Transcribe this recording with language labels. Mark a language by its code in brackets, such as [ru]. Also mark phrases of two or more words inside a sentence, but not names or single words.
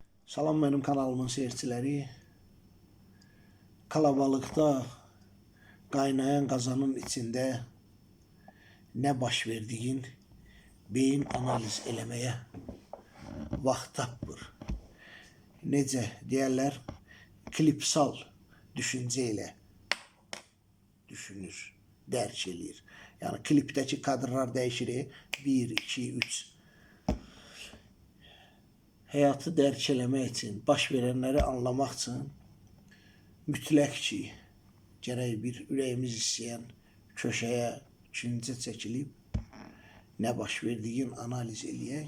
[tr] Salam benim kanalımın seyircileri. Kalabalıkta kaynayan kazanın içinde ne [az] baş verdiğin beyin analiz elemeye vaxt tapmır. Necə deyərlər, klipsal düşüncə ilə düşünür, dərk eləyir. Yəni klipdəki kadrlar dəyişir, 1, 2, 3. Həyatı dərk eləmək üçün, baş verənləri anlamaq üçün mütləq ki, gərək bir ürəyimiz istəyən köşəyə küncə çəkilib nə baş verdiyin analiz eləyək.